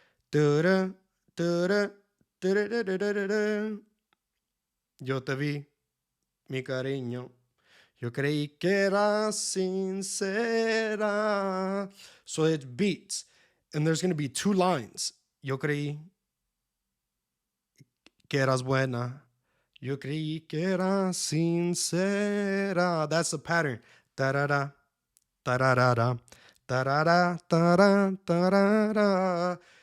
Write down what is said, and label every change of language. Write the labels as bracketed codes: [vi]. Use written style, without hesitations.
[es] Da-da, da-da, da-da, da-da, da-da. Yo te vi, mi cariño. Yo creí que era sincera. [en] So it beats. And there's going to be 2 lines. [es] Yo creí que eras buena. Yo creí que eras sincera. [en] That's the pattern. Da-da-da, da-da-da-da, da-da-da, da-da, da-da-da.